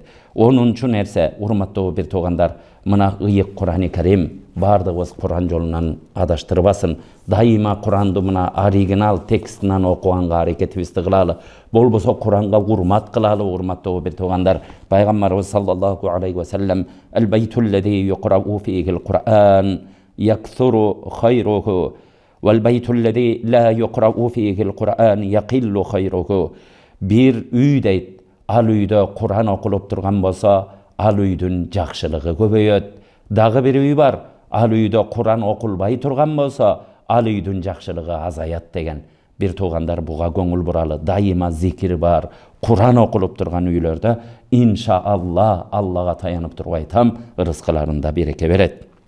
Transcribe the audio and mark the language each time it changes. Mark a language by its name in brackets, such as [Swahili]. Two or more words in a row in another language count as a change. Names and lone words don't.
[Kyrgyz] 10-нчу нерсе, урматтуу бир туугандар, мына ыйык Курани Карим бардыгыбыз Куран жолунан адаштырбасын. Дайыма Куранды мына оригинал текстинен окуганга аракетибизди кылалы. Болбосо Куранга урмат кылалы, урматтуу бир туугандар. [Arabic] Пайгамбарыбыз صلى الله عليه وسلم: "البيت الذي يقرأ فيه القرآن يكثر خيره والبيت الذي لا يقرأ فيه القرآن يقل خيره." [Kyrgyz] Бир үй дейт, ал үйдө Куран окулуп турган болсо, ал үйдүн жакшылыгы көбөйөт. Дагы бир үй бар, ал үйдө Куран окулбай турган болсо, ал үйдүн жакшылыгы азаят деген. Бир туугандар, буга көңүл буралы. Дайыма зикир бар, Куран окулуп турган үйлөрдө иншаалла таянып турбай айтам, рызкыларында береке берет.